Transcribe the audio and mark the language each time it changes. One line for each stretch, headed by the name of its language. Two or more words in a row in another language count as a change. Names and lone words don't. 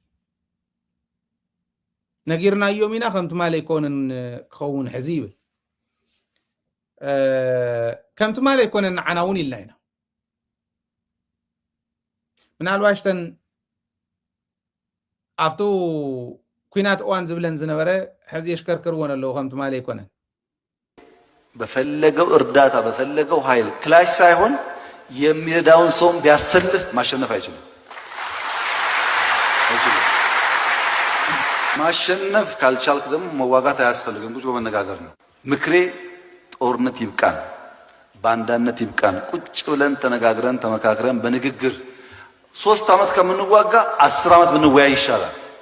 Tigrinya: ነጊርናዮም ኢና ከምቲ ማለ ይኮነን ክኸውን ሕዚ ይብል ከምቲ ማለ ይኮነን ንዓና እውን ኢልና ኢና ምናልባሽተን ኣብቱ ኩናት እዋን ዝብለን ዝነበረ ሕዚ የሽከርክርዎን ኣለዉ ከምቲ ማለ ይኮነን
Amharic: በፈለገው እርዳታ በፈለገው ኃይል ክላሽ ሳይሆን የሚረዳውን ሰውም ቢያሰልፍ ማሸነፍ አይችልም። ማሸነፍ ካልቻልክ ደግሞ መዋጋት አያስፈልግም። ቁጭ በመነጋገር ነው። ምክሬ ጦርነት ይብቃን፣ ባንዳነት ይብቃን። ቁጭ ብለን ተነጋግረን ተመካክረን በንግግር 3 ዓመት ከምንዋጋ 10 ዓመት ብንወያይ ይሻላል።